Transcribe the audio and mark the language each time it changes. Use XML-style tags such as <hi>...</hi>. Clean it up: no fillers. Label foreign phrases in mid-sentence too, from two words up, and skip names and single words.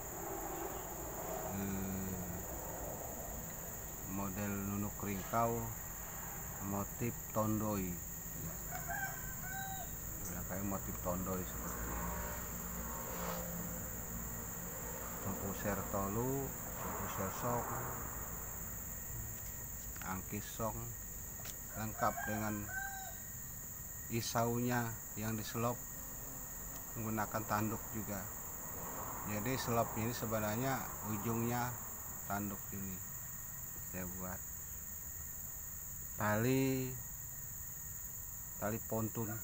<id>model nunuk ringkau motif tondoi, kayak motif tondoi seperti tumpuser tolu, tumpuser sok, angkis song, lengkap dengan isaunya yang diselop menggunakan tanduk juga. Jadi selopnya ini sebenarnya ujungnya tanduk ini saya buat tali pontun.</id>